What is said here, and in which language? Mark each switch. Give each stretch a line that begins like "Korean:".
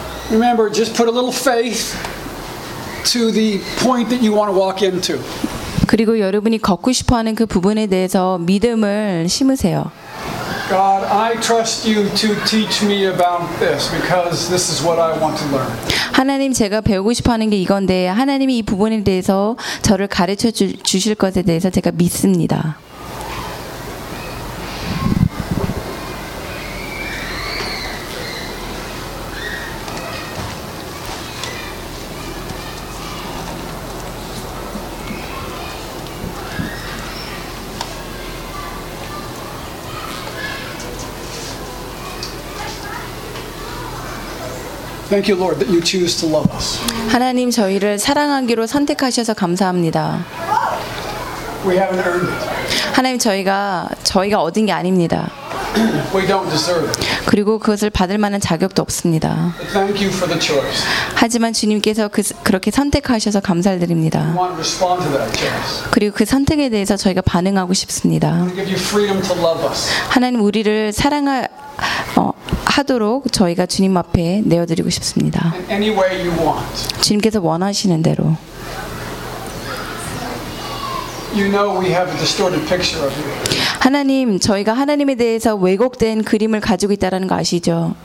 English: Remember, just put a little faith to the point that you want to walk into.
Korean: 그리고 여러분이 걷고 싶어하는 그 부분에 대해서 믿음을 심으세요.
English: God, I trust you to teach me about this because this is what I want to learn.
Korean: 하나님, 제가 배우고 싶어하는 게 이건데 하나님이 이 부분에 대해서 저를 가르쳐 주실 것에 대해서 제가 믿습니다.
English: Thank you, Lord, that you choose to love us.
Korean: 하나님 저희를 사랑하기로 선택하셔서 감사합니다.
English: We haven't earned it.
Korean: 하나님 저희가 얻은 게 아닙니다.
English: We don't deserve it.
Korean: 그리고 그것을 받을 만한 자격도 없습니다.
English: Thank you for the choice.
Korean: 하지만 주님께서 그렇게 선택하셔서 감사드립니다.
English: We want to respond to that choice.
Korean: 그리고 그 선택에 대해서 저희가 반응하고 싶습니다.
English: We want to give you freedom to love us.
Korean: 하나님 우리를 사랑할 하도록 저희가 주님 앞에 내어드리고 싶습니다.
English: In any way you want.
Korean: 주님께서 원하시는 대로.
English: You know we have a distorted picture of you.
Korean: 하나님, 저희가 하나님에 대해서 왜곡된 그림을 가지고 있다라는 거 아시죠?